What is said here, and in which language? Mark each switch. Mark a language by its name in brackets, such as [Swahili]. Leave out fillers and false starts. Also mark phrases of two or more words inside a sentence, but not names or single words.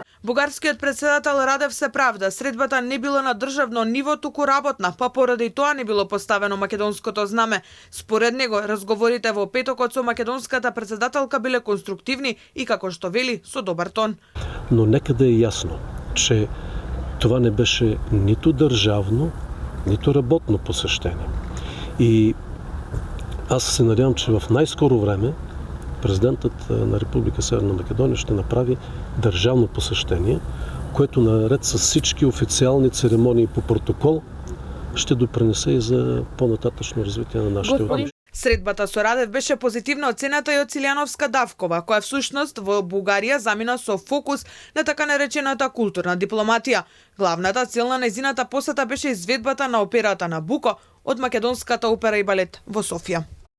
[Macedonian] Бугарскиот претседател Радев се правда, средбата не било на државно ниво, туку работна, па поради тоа не било поставено македонското знаме. Според него, разговорите во петокот со македонската претседателка биле конструктивни и, како што вели, со добар тон. Но нека да е јасно, [Bulgarian] че това не беше нито државно, нито работно посещение. И аз се надявам, че в най-скоро време президентът на Република Северна Македония ще направи държавно посещение, което наред с всички официални церемонии по протокол ще допринесе и за по-нататъчно развитие на нашите отношения. [Macedonian] Средбата со Радев беше позитивна оцената и од Силјановска, Давкова, која всушност во Бугарија замина со фокус на така наречената културна дипломатија. Главната цел на нејзината посета беше изведбата на операта Набуко од македонската опера и балет во Софија.